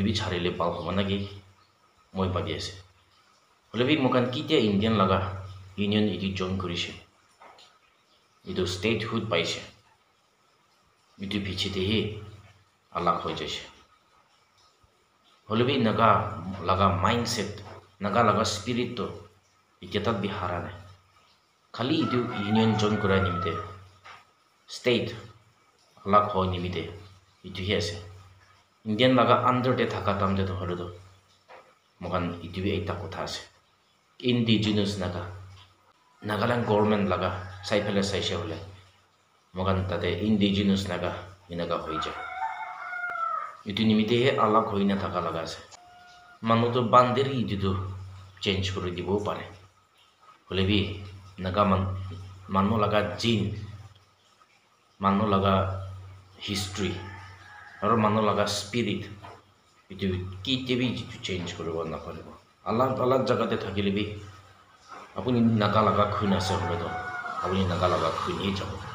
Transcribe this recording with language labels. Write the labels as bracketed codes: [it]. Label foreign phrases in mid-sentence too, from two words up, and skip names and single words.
[nag] bi charile pal hoba nagi moi babi ase holebi mokhan kitia Indian laga union itu join korise itu statehood paise itu piche de alag hoi jaise holebi naga laga mindset naga laga spirit to itetat bi harane khali itu union join kora nimite state alag hoi nimite itu hi ase Indian laga under de thaka tamde to holo do mokan itu bi ekta kotha ase indigenous naga Nagaland government laga saifele saise hole mogan tate indigenous naga এনেকা হৈ যায় ইটো নিমিত্তেহে আলাগ হৈ নাথাকা লগা আছে মানুহটো বান্ধেৰি ইটোতো চেঞ্জ কৰি দিবও পাৰে হ'লে বি নাগা মানুহ লগা জিন মানুহ লগা হিষ্ট্ৰী আৰু মানুহ লগা স্পিৰিট ইটো কেতিয়াবি চেঞ্জ কৰিব নাপাৰিব আলাগ আলাগ জাগাতে থাকিলে বি আপুনি নাগা লগা খুন আছে হ'লেতো আপুনি নাগা লগা খুনেই যাব